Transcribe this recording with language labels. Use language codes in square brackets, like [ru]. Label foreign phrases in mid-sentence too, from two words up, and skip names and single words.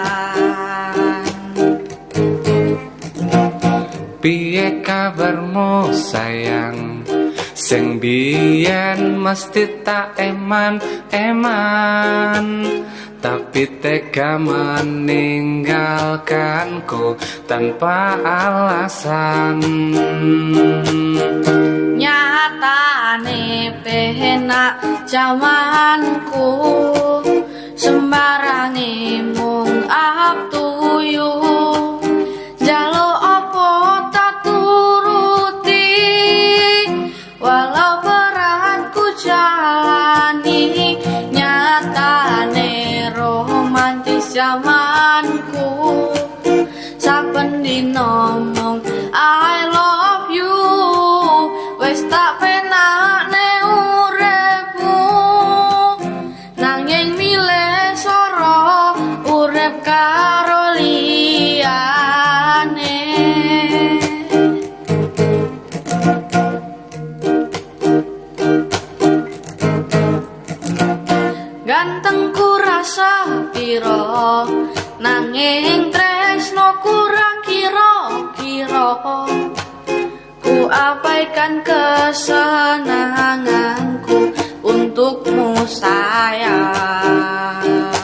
[jv] Piye kabarmu sayang, sing biyen mesti tak eman-eman, [id] tapi tega meninggalkanku tanpa alasan. [jv] Nyatane penak jamanku, sembarange mung [en] up to you. [jv] Jaluk opo tak turuti, [id] walau beratku jalani. [jv] Nyatane romantis jamanku, saben dina mung [en] I love you. [jv] Wes tak penakne uripmu nanging milih sara urip karo liyane. Gantengku rasa piro nanging tresno kurang kira-kira, [id] ku abaikan kesenanganku untukmu sayang.